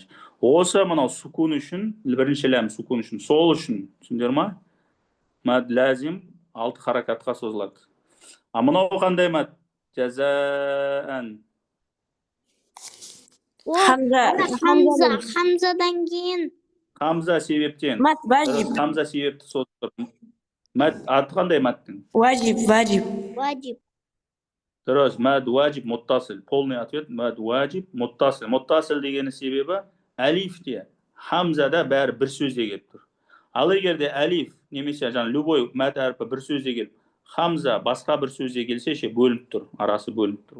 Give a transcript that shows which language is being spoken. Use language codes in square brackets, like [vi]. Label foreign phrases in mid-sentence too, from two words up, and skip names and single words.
[kk] Осы мынау сукун үшін, бірінші ләм сукун үшін, сол үшін, түсіндер ма? Мәт ләзім 6 харакатқа созылады. А мынау қандай мәт? Жазаан. Хамзадан кейін. Хамза себептен. [ar] مد واجب [kk] Хамза себепті созылып. Мәт аты қандай мәттің? واجب Ваджиб. Дұрыс, мәд уәжіп мұттасыл. [ru] Полный ответ [kk] мәд уәжіп мұттасыл. Мұттасыл дегені себебі әлифте, хамзада бәрі бір сөзде келіп тұр. Ал егерде әлиф немесе любой мәд әрпі бір сөзде келіп, хамза басқа бір сөзде келсе ше бөлініп тұр, арасы бөлініп тұр.